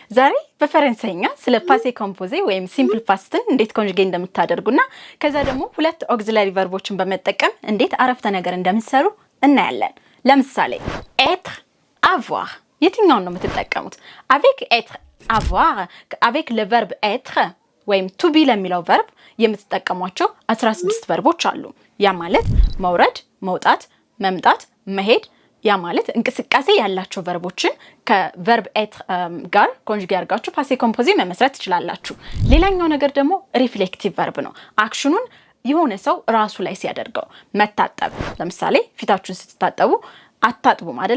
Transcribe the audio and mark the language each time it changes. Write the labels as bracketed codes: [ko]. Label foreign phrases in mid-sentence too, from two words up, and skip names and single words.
[am] ዛሬ በፈረንሳይኛ ስለ [fr] passé composé [am] ወይም [en] simple past [am] እንዴት ኮንጁጌት እንደምታደርጉና ከዛ ደግሞ ሁለት [en] auxiliary verbs [am] በመጠቀም እንዴት አረፍተ ነገር እንደምትሰሩ እናያለን። ለምሳሌ [fr] être avoir [am] የትኛውን ነው የምትጠቀሙት? [fr] avec être avoir avec le verbe être [am] ወይም [en] to be [am] ለሚለው verb የምትጠቀሟቸው 16 ቨርቦች አሉ። ያ ማለት መውረድ፣ መውጣት፣ መምጣት፣ መሄድ ያ ማለት እንቅስቃሴ ያላቸው ቨርቦችን ከቨርብ être ጋር ኮንጁጌት አድርጋችሁ [fr] passé composé [am] መመስረት ትችላላችሁ። ሌላኛው ነገር ደግሞ [en] reflexive verb [am] ነው። አክሽኑን የሆነ ሰው ራሱ ላይ ሲያደርገው መታጠብ፣ ለምሳሌ ፊታችሁን ስትታጠቡ አታጥቡም አይደለ?